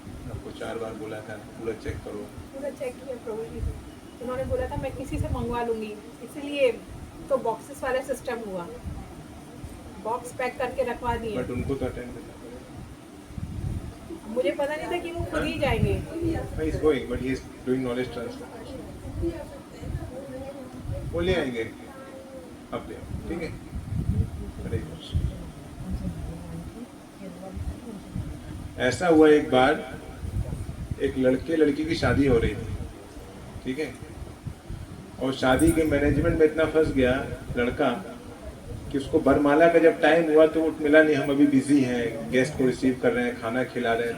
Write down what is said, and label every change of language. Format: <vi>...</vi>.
<hi>आपको 4 बार बोला था पूरा चेक करो. पूरा चेक किया प्रभु जी, उन्होंने बोला था मैं किसी से मंगवा लूँगी, इसलिए तो बॉक्सेस वाला सिस्टम हुआ, बॉक्स पैक करके रखवा दिए. बट उनको तो अटेंड करना पड़ेगा. मुझे पता नहीं था कि वो खुद ही जाएंगे.</hi> <en>He is going, but he is doing knowledge transfer.</en> <hi>वो ले आएंगे, आप ले आओ, ठीक है. हरे कृष्ण. ऐसा हुआ एक बार, एक लड़के लड़की की शादी हो रही थी, ठीक है, और शादी के मैनेजमेंट में इतना फंस गया लड़का कि उसको बरमाला का जब टाइम हुआ तो वो मिला नहीं, हम अभी बिजी हैं, गेस्ट को रिसीव कर रहे हैं, खाना खिला रहे हैं.</hi>